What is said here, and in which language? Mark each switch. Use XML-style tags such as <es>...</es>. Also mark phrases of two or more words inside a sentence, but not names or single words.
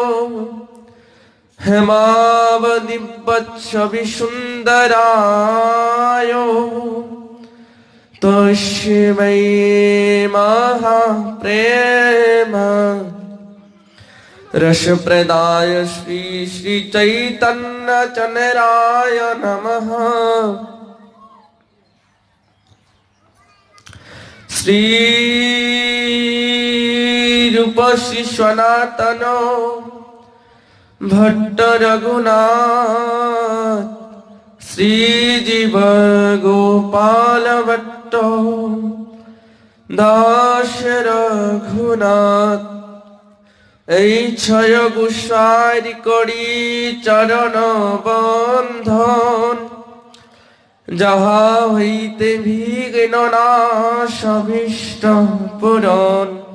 <sa>हेमावदिव्यच्छवि सुंदराय तस्मै महाप्रेम रस प्रदाय श्री श्री चैतन्य चनराय नमः।</sa> <bn>শ্রী রূপ শ্রী সনাতন ভট্ট রঘুনাথ শ্রী জীব গোপাল ভট্ট দাস রঘুনাথ এই ছয় গোসাইর করি চরণ বন্ধন যাহা হইতে বিঘ্ন নাশ অভীষ্ট পূরণ</bn>